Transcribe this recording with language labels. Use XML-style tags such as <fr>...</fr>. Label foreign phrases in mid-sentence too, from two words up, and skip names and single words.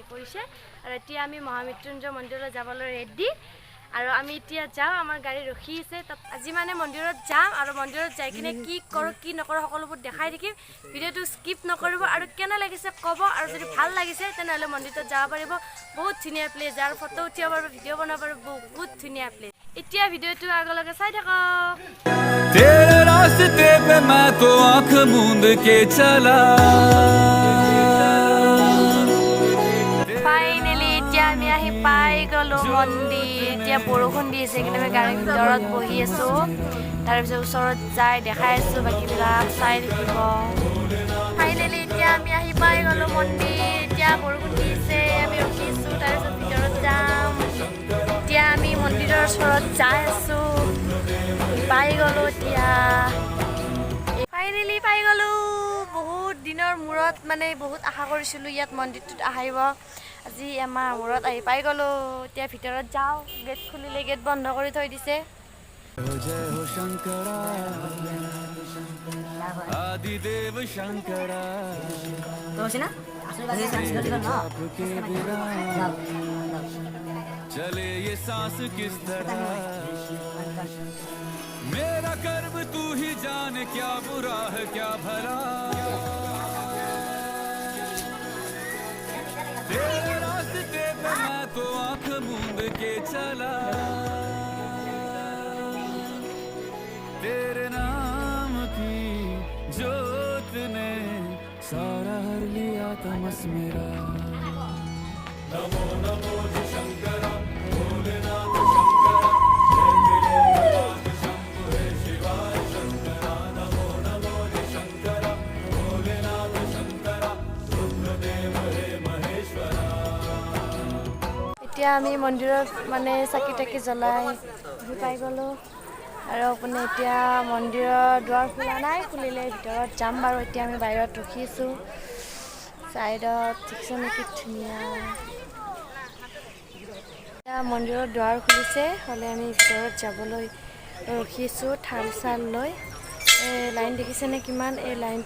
<as>পৰিছে আৰু এতিয়া আমি মহামৃত্যুঞ্জয় মন্দিৰত যাবলৈ ৰেডি আৰু আমি এতিয়া যাওঁ আমাৰ গাড়ী ৰখি আছে তাত আজি মানে মন্দিৰত যাম আৰু মন্দিৰত যাই কিনে কি কৰোঁ কি নকৰোঁ সকলোবোৰ দেখাই থাকিম ভিডিঅ'টো স্কিপ নকৰিব আৰু কেনে লাগিছে ক'ব আৰু যদি ভাল লাগিছে তেনেহ'লে মন্দিৰত যাব পাৰিব বহুত ধুনীয়া প্লেচ আৰু ফটো উঠিব পাৰিব ভিডিঅ' বনাব পাৰিব বহুত ধুনীয়া প্লেচ এতিয়া ভিডিঅ'টো আগলৈকে চাই থাকক</as> <hi>तेरे रास्ते पे मैं तो आंख मूंद के चला</hi> <as>ফাইনেলি এতিয়া আমি আহি পাই গ'লো মন্দিৰ এতিয়া বৰষুণ দি আছে কিন্তু আমি গাড়ীৰ ভিতৰত বহি আছোঁ তাৰপিছত ওচৰত যাই দেখাই আছোঁ বাকীবিলাক চাই থাকিব ফাইনেলি এতিয়া আমি আহি পাই গ'লো মন্দিৰ এতিয়া বৰষুণ দি আছে আমি ৰখি আছোঁ তাৰপিছত ভিতৰত যাম এতিয়া আমি মন্দিৰৰ ওচৰত যাই আছোঁ পাই গ'লো এতিয়া ফাইনেলি পাই গ'লো বহুত দিনৰ মূৰত মানে বহুত আশা কৰিছিলোঁ ইয়াত মন্দিৰটোত আহিব আজি এমাহ মূৰত আহি পাই গ'লো এতিয়া ভিতৰত যাওঁ গেট খুলিলে গেট বন্ধ কৰি থৈ দিছে</as> <hi>जय हो शंकरा आदिदेव शंकरा के बिना चले ये सांस किस तरह मेरा कर्म तू ही जान क्या बुरा है क्या भला तेरे रास्ते पे मैं तो आंख मूंद के चला तेरे नाम की जोत ने सारा हर लिया तमस मेरा नमो नमो जी शंकरा भोलेनाथ शंकरा जय शंभु हे शिवाय शंकरा नमो नमो जी शंकरा भोलेनाथ शंकरा रुद्रदेव हे महेश्वरा</hi> <as>এতিয়া আমি মন্দিৰত মানে চাকি তাকি জ্বলাই পাই গ'লো আৰু আপুনি এতিয়া মন্দিৰৰ দুৱাৰ খোলা নাই খুলিলে ভিতৰত যাম বাৰু এতিয়া আমি বাহিৰত ৰখিছোঁ চাইডত ঠিকছে নেকি ধুনীয়া এতিয়া মন্দিৰৰ দুৱাৰ খুলিছে হ'লে আমি ভিতৰত যাবলৈ ৰখিছোঁ থাল চাল লৈ এই লাইন দেখিছেনে কিমান এই লাইনটো</as>